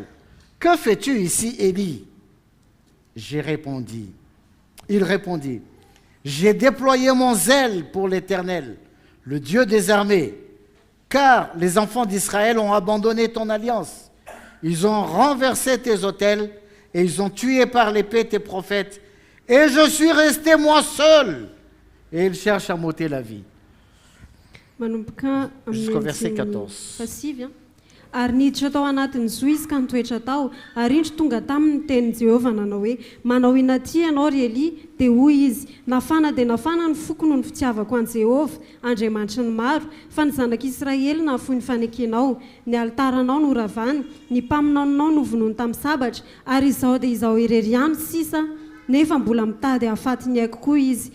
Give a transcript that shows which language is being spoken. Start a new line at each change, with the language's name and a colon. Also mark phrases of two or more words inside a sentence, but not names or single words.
French: « Que fais-tu ici, Élie » Il répondit, « J'ai déployé mon zèle pour l'Éternel, le Dieu des armées, car les enfants d'Israël ont abandonné ton alliance. Ils ont renversé tes autels et ils ont tué par l'épée tes prophètes. Et je suis resté moi seul. » Et ils cherchent à m'ôter la vie.
Malagasy: Manomboka
French: Jusqu'au
Malagasy: amin'ny
French: verset
Malagasy: andininy
French: 14.
Malagasy: fahasivy a. Ary niditra tao anatin'ny zo izy ka nitoetra tao, ary indro tonga tamin'ny tenin'i Jehovah nanao hoe, manao inaty ianao ry Elia, dia hoy izy, nafana dia nafana ny foko noho ny fitiavako an Jehovah, Andriamanitry ny maro, fa ny zanak'Israely nahafoy ny fanekenao, ny altaranao no ravany, ny mpaminaonao no vonoiny tamin'ny sabatra, ary izao dia izao irery ihany sisa, nefa mbola mitady hahafaty ny aiko koa izy.